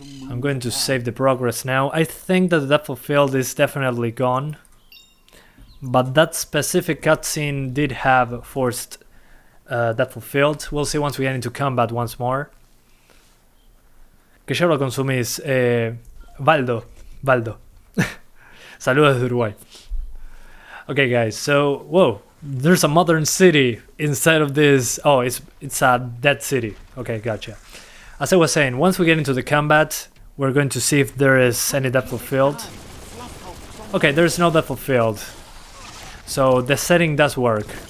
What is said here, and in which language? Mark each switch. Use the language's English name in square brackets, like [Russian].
[English] I'm going to save the progress now. I think that the depth of field is definitely gone, but that specific cutscene did have forced depth of field. We'll see once we get into combat once more. [Spanish] Que ya lo consumís, Valdo. Saludos de Uruguay. [English] Okay, guys, so, whoa, there's a modern city inside of this. Oh, it's a dead city. Okay, gotcha. As I was saying, once we get into the combat, we're going to see if there is any depth of field. Okay, there's no depth of field. So the setting does work.